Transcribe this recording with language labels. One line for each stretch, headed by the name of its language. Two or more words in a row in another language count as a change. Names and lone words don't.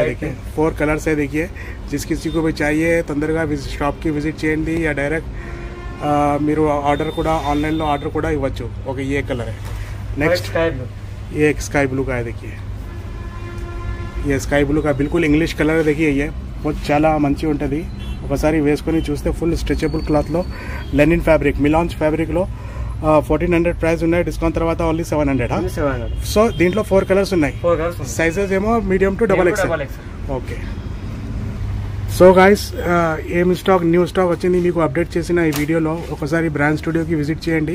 English: Light
Hindi: देखिए 4 कलर्स है देखिए जिस किसी को भी चाहिए
Telugu: తొందరగా షాప్ కి విజిట్ చేయండి
Hindi: या डायरेक्ट
Telugu: మీరు ఆర్డర్ కూడా ఆన్లైన్ లో ఆర్డర్ కూడా ఇవ్వచ్చు ఓకే
Hindi: ये कलर है नेक्स्ट
English: sky blue
Hindi: ये एक स्काई ब्लू का है देखिए ये स्काई ब्लू का बिल्कुल इंग्लिश कलर देखिए ये बहुत
Telugu: చాలా మంచి ఉంటుంది ఒకసారి వేసుకొని చూస్తే
English: full stretchable
Telugu: క్లాత్లో
English: linen fabric
Telugu: మిలాన్స్ ఫ్యాబ్రిక్లో 1400 ప్రైస్ ఉన్నాయి డిస్కౌంట్ తర్వాత ఓన్లీ 700 ఓన్లీ 700 సో దీంట్లో 4 కలర్స్ ఉన్నాయి 4 కలర్స్ సైజెస్ ఏమో
English: medium to double XL
Telugu: ఎక్స్ఎల్
English: okay so guys
Telugu: ఏం స్టాక్
English: new stock
Telugu: వచ్చింది మీకు అప్డేట్ చేసిన ఈ వీడియోలో ఒకసారి బ్రాండ్ స్టూడియోకి విజిట్ చేయండి